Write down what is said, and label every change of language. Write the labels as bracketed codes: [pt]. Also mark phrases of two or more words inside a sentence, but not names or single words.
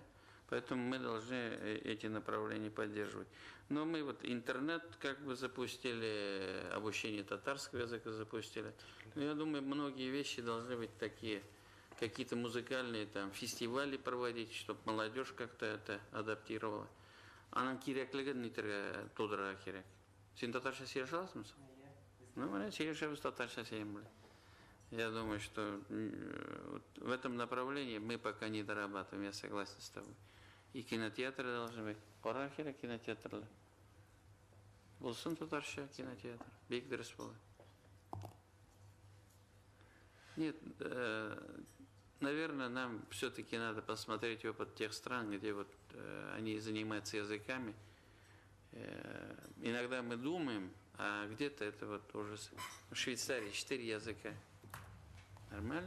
[ru] Поэтому мы должны эти направления поддерживать. Но мы вот интернет как бы запустили, обучение татарского языка запустили. Но я думаю, многие вещи должны быть такие, какие-то музыкальные там фестивали проводить, чтобы молодежь как-то это адаптировала. [tt] Анан кирәклеген нитәргә тудырырга кирәк. Син татарча сөйләшә аласыңмы? Ну, менә сөйләшәбез татарча сөйләйм. [ru] Я думаю, что в этом направлении мы пока не дорабатываем, я согласен с тобой. И кинотеатры должны быть. Пора кинотеатры. [tt] Булсын татарча кинотеатр. Бик дөрес була. [ru] Нет, наверное, нам все-таки надо посмотреть опыт тех стран, где вот они занимаются языками. Иногда мы думаем, а где-то это вот ужас. В Швейцарии 4 языка. Нормально?